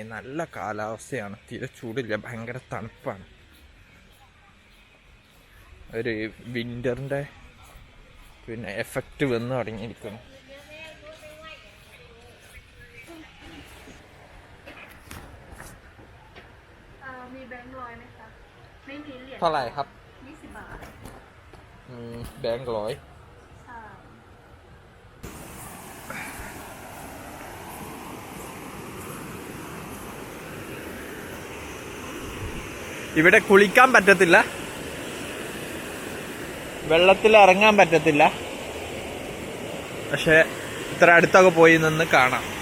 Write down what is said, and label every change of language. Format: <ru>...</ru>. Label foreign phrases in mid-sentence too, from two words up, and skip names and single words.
<ml>നല്ല കാലാവസ്ഥയാണ്, തീരെ ചൂടില്ല, ഭയങ്കര തണുപ്പാണ്. ഒരു വിൻ്ററിൻ്റെ എഫക്റ്റ് വന്ന് തുടങ്ങിയിരിക്കുന്നു.</ml> <th>เท่าไหร่ครับ20 บาทแบงค์</th> <ml>100ഇവിടെ കുളിക്കാൻ പറ്റത്തില്ല, വെള്ളത്തിൽ ഇറങ്ങാൻ പറ്റത്തില്ല, പക്ഷെ ഇത്ര അടുത്തൊക്കെ പോയി നിന്ന് കാണാം.</ml>